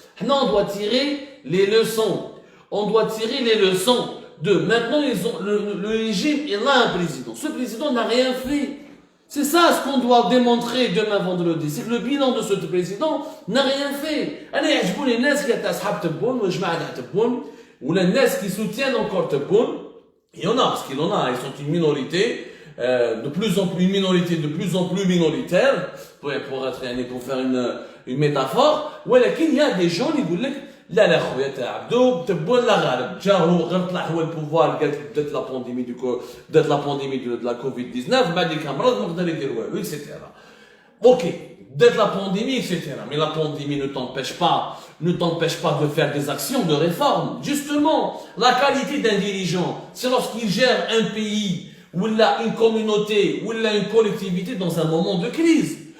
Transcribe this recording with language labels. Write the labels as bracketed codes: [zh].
[fr] حنا on doit tirer les leçons. On doit tirer les leçons de maintenant le régime il a un président. Ce président n'a rien fait. C'est ça ce qu'on doit démontrer demain vendredi. C'est que le bilan de ce président n'a rien fait. [ar] أنا يعجبوني الناس اللي تاع أصحاب تبون وجماعة تاع تبون ولا الناس [fr] qui soutiennent encore [ar] تبون. [fr] Il y en a parce qu'il en a. Ils sont une minorité de plus en plus une minorité de plus en plus minoritaire pour faire une métaphore. [ar] ولكن [fr] il y a des gens qui [ar] يقول لك لا لا خويا تاع عبدو تبون لا غالب جا هو غير طلع هو البوفوار قالت بدات لا بانديمي [fr] de la Covid-19 [ar] بعد كان مرض ما قدر يدير والو etc. [fr] Ok, [ar] بدات [fr] la pandémie etc. Mais la pandémie ne t'empêche pas de faire des actions de réforme. Justement, la qualité d'un dirigeant, c'est lorsqu'il gère un pays ou une communauté ou une collectivité dans un moment de crise.